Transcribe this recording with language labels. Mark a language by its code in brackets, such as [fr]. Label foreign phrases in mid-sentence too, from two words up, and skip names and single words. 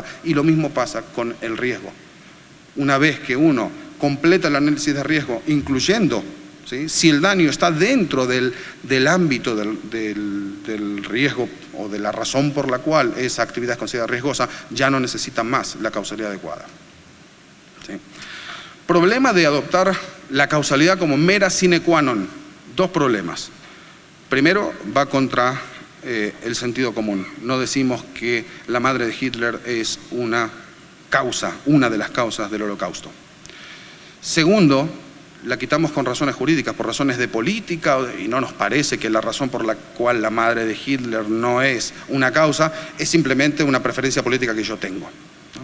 [es] Y lo mismo pasa con el riesgo. Una vez que uno completa el análisis de riesgo, incluyendo, ¿sí?, si el daño está dentro del ámbito del riesgo o de la razón por la cual esa actividad es considerada riesgosa, ya no necesita más la causalidad adecuada. ¿Sí? Problema de adoptar la causalidad como mera [la] sine qua non. [es] Dos problemas. Primero, va contra el sentido común. No decimos que la madre de Hitler es una de las causas del Holocausto. Segundo, la quitamos con razones jurídicas, por razones de política, y no nos parece que la razón por la cual la madre de Hitler no es una causa, es simplemente una preferencia política que yo tengo, ¿no?